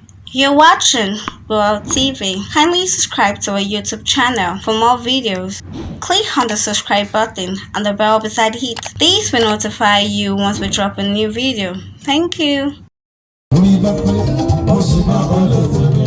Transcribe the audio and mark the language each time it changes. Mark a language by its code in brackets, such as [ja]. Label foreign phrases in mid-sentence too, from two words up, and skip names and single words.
[en] You're watching World T V. Kindly subscribe to our YouTube channel for more videos. Click on the subscribe button and the bell beside it. This will notify you once we drop a new video. Thank you. [yo] Orí bá pẹ́, ó sì máa bọ́ lọ́wọ́.